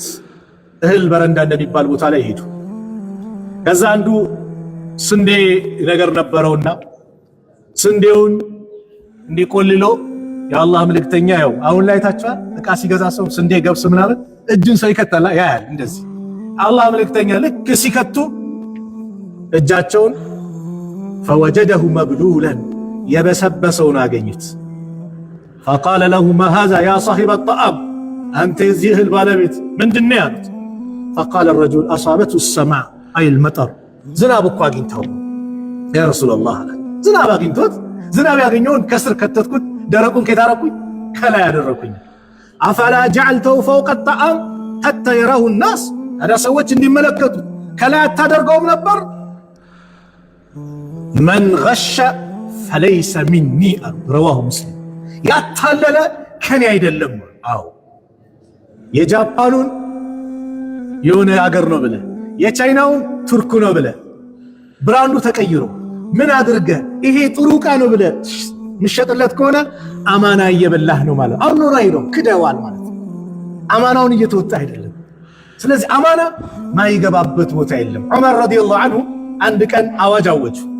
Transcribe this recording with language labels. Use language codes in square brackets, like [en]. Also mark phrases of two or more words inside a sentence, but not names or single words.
[am] እህል በረንዳ እንደሚባል ቦታ ላይ ሄዱ። ከዛ አንዱ ስንዴ ነገር ነበረውና ስንዴውን እንዲቆልለው የአላህ መልእክተኛ ያው አሁን ላይ ታቻል ዕቃ ሲገዛ ሰው ስንዴ ገብስ ምናምን እጁን ሰው ይከተላ ያያል። እንደዚህ አላህ መልእክተኛ ልክ ሲከቱ እጃቸውን [ar] فوجده مبلولا [am] የበሰበሰውን አገኙት። [ar] فقال له ما هذا يا صاحب الطعام أنت [am] የዚህ እህል ባለቤት ምንድነው ያሉት? [ar] فقال الرجل أصابته السماء أي المطر [am] ዝናብ እኮ አግኝተው [ar] يا رسول الله [am] አለ። ዝናብ አግኝቶት ዝናብ ያገኘውን ከስር ከተትኩት ደረቁን ከታረኩኝ ከላይ ያደረኩኝ። [ar] أفلا جعلته فوق الطعام حتى يراه الناس [am] አዳ ሰዎች እንዲመለከቱ ከላይ አታደርገውም ነበር? [ar] من غش فليس مني رواه مسلم [am] ያታለለ ከኔ አይደለም። አዎ የጃፓኑን የሆነ ሀገር ነው ብለ የቻይናውን ቱርክ ነው ብለ ብራንዱ ተቀይሮ ምን አድርገ ይሄ ጥሩ ዕቃ ነው ብለ ምሸጥለት ከሆነ አማና እየበላህ ነው ማለት አሁን ነው ራይዶ ክደዋል ማለት አማናውን እየተወጣ አይደለም። ስለዚህ አማና ማይገባበት ቦታ የለም። ዑመር [ar] رضي الله عنه [am] አንድ ቀን አዋጅ አወጁ።